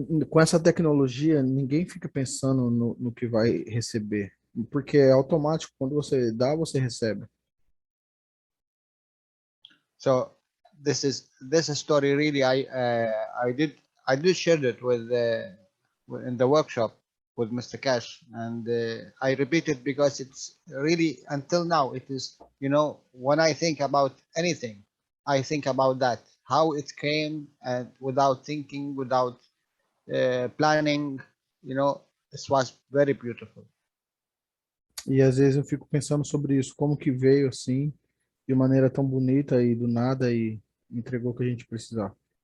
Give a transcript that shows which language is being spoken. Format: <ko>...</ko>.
<pt>Com essa tecnologia, ninguém fica pensando no que vai receber, porque é automático. Quando você dá, você recebe.</pt> <en>So this story really I did share it with in the workshop with Mr. Cash, and I repeat it because it's really until now it is, when I think about anything, I think about that, how it came, and without thinking, without planning, it was very beautiful.</en> <pt>E às vezes eu fico pensando sobre isso, como que veio assim, de maneira tão bonita e do nada e entregou o que a gente precisava.</pt>